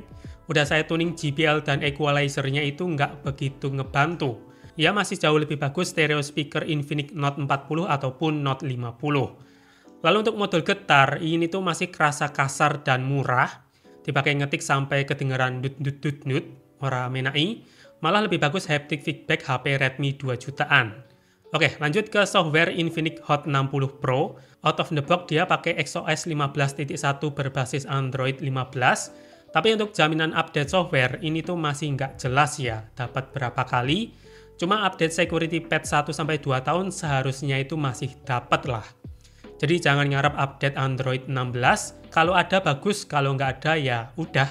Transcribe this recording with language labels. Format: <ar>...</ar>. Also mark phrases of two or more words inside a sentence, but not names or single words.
<id>Udah saya tuning JBL dan equalizer-nya itu nggak begitu ngebantu. Ya masih jauh lebih bagus</id> <en>stereo speaker</en> <id>Infinix Note 40 ataupun Note 50. Lalu untuk modul getar, ini tuh masih kerasa kasar dan murah. Dipakai ngetik sampai kedengeran dut-dut-dut-dut,</id> <jv>ora menai.</jv> <id>Malah lebih bagus</id> <en>haptic feedback</en> <id>HP Redmi 2 jutaan. Oke, lanjut ke software Infinix Hot 60 Pro.</id> <en>Out of the box</en> <id>dia pakai XOS 15.1 berbasis Android 15. Tapi untuk jaminan update software, ini tuh masih nggak jelas ya, dapat berapa kali. Cuma update</id> <en>security patch</en> <id>1-2 tahun seharusnya itu masih dapat lah. Jadi jangan ngarep update Android 16, kalau ada bagus, kalau nggak ada ya udah.</id>